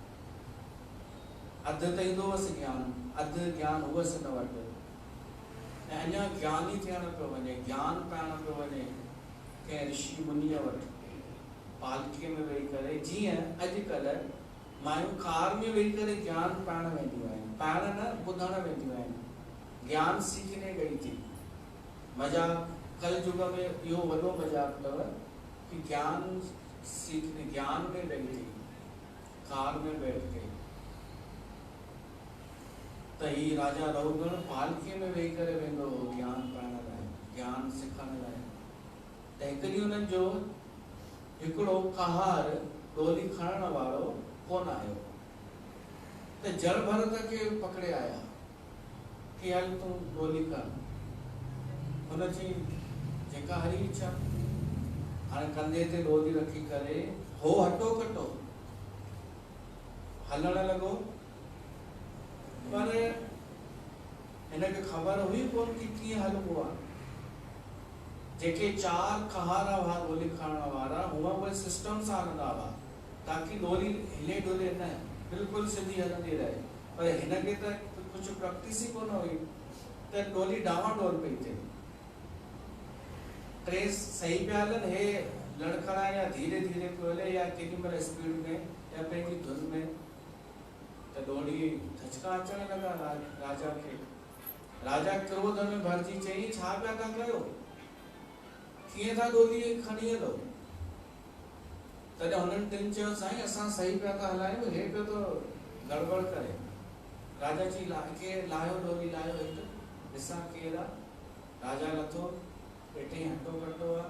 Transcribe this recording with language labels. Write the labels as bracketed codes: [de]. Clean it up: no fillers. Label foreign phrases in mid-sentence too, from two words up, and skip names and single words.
[sd] अधु त ईंदो हुअसि ज्ञान, अधु ज्ञान हुअसि हिन वटि, ऐं अञा ज्ञानी थियण पियो वञे, ज्ञान पाइण पियो वञे कंहिं ऋषि मुनीअ वटि, पालकीअ में वेही करे। जीअं अॼुकल्ह मायूं कार में वेही करे ज्ञान पाइण वेंदियूं आहिनि, पाइण न ॿुधण वेंदियूं आहिनि, [hi] ज्ञान सीखने गई थी। [sd] मज़ाक कल युग में इहो वॾो मज़ाक अथव कि [hi] ज्ञान सीखने, ज्ञान में गई थी कार में बैठ के। [sd] त ही राजा रहूगण पालकीअ में वेही करे वेंदो हो ज्ञान पाइण लाइ, ज्ञान सिखण लाइ। त हिकु ॾींहुं हुननि जो हिकिड़ो कहार डोली खणण वारो कोन आयो, त जड़ भरत खे पकड़े आया कि हल तूं डोली कर। हुनजी जेका हरी इच्छा। हाणे कंधे ते डोली रखी करे हो हटो कटो हलण लॻो, पर हिनखे ख़बर हुई कोन कि कीअं हलबो आहे। जेके 4 कहारा हुआ डोली खणण वारा हुआ उहे सिस्टम सां हलंदा हुआ ताकि डोली हिले डुले न, बिल्कुलु सिधी हलंदी रहे। पर हिनखे त कुझु प्रैक्टिस ई कोन हुई त डोली डावाडोल पई थिए। ट्रेस सही पिया हलनि, हे लड़खड़ा या धीरे धीरे पियो हले या केॾी महिल स्पीड में या पंहिंजी धुन में, त डोली धचका अचण लॻा राजा खे। राजा क्रोध में भरजी चई, छा पिया था कयो, कीअं था डोली खणी हलो? तॾहिं हुननि टिनि चयो, साईं असां सही पिया था हलायूं, हे पियो थो गड़बड़ करे। राजा जी केरु लाहियो डोली, लाहियो हिकु ॾिसां केरु आहे। राजा लथो, ॾिठई हटो कटो आहे।